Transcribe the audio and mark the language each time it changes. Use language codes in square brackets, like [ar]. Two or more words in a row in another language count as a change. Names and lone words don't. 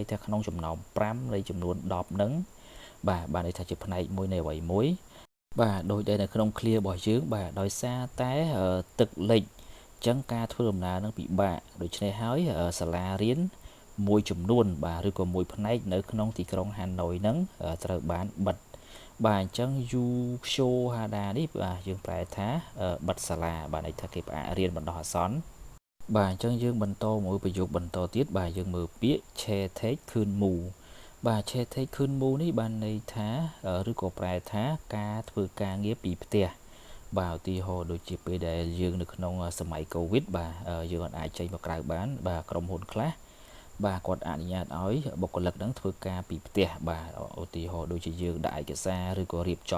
[km] ថាក្នុងចំណោម5នៃចំនួន10ហ្នឹងបាទបានន័យថាជាផ្នែកមួយនៃអ្វីមួយបាទដូចដែលនៅក្នុង clear របស់យើងបាទដោយសារតែទឹកលិចអញ្ចឹងការធ្វើដំណើរនឹងពិបាកដូច្នេះហើយសាលារៀនមួយចំនួនបាទឬក៏មួយផ្នែកនៅក្នុងទីក្រុងហាណូយហ្នឹងត្រូវបានបិទបាទអញ្ចឹង [ko] 휴교하다 [km] នេះបាទយើង ប្រែថាបិទសាលាបាទន័យថាគេផ្អាករៀនបណ្ដោះអាសន្នបាទអញ្ចឹងយើងបន្តមួយប្រយោគបន្តទៀតបាទយើងមើលពាក្យ [ko] 재택근무 [km] បាទ [ko] 재택근무 [km] នេះបានន័យថាឬក៏ប្រែថាការធ្វើការងារពីផ្ទះបាទឧទាហរណ៍ដូចជាពេលដែល យើងនៅក្នុងសម័យកូវីដបាទយើងអាចចេញមកក្រៅបានបាទក្រុមហ៊ុនខ្លះបាទគាត់អនុញ្ញាតឲ្យបុគ្គលិកហ្នឹងធ្វើការពីផ្ទះបាទឧទាហរណ៍ដូចជាយើងដាក់ឯកសារឬក៏រៀបចំ